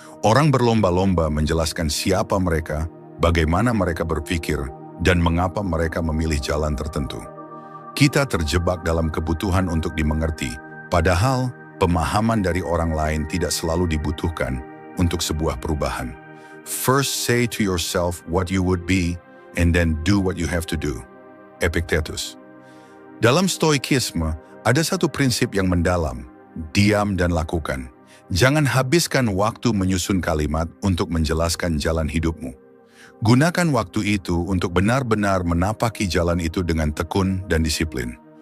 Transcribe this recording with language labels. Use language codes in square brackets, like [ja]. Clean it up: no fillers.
[id] Orang berlomba-lomba menjelaskan siapa mereka, bagaimana mereka berpikir, dan mengapa mereka memilih jalan tertentu. Kita terjebak dalam kebutuhan untuk dimengerti, padahal pemahaman dari orang lain tidak selalu dibutuhkan untuk sebuah perubahan. [en] First say to yourself what you would be, and then do what you have to do. [id] Epictetus. Dalam stoikisme, ada satu prinsip yang mendalam, diam dan lakukan. Jangan habiskan waktu menyusun kalimat untuk menjelaskan jalan hidupmu. Gunakan waktu itu untuk benar-benar menapaki jalan itu dengan tekun dan disiplin.